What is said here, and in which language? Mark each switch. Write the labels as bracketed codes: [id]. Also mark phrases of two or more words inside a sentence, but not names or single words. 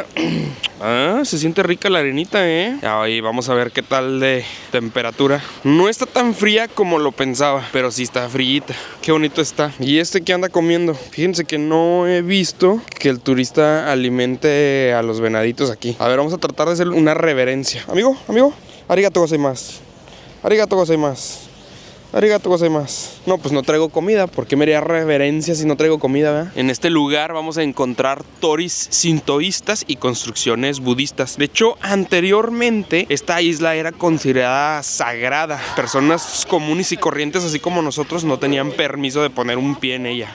[es] Ah, se siente rica la arenita, ¿eh? Ahí vamos a ver qué tal de temperatura. No está tan fría como lo pensaba, pero sí está frillita. Qué bonito está. ¿Y este qué anda comiendo? Fíjense que no he visto que el turista alimente a los venaditos aquí. A ver, vamos a tratar de hacer una reverencia. Amigo. [ja] ありがとうございます。ありがとうございます. ありがとうございます. [es] No, pues no traigo comida. ¿Por qué me haría reverencia si no traigo comida, verdad? En este lugar vamos a encontrar toris sintoístas y construcciones budistas. De hecho, anteriormente esta isla era considerada sagrada. Personas comunes y corrientes, así como nosotros, no tenían permiso de poner un pie en ella.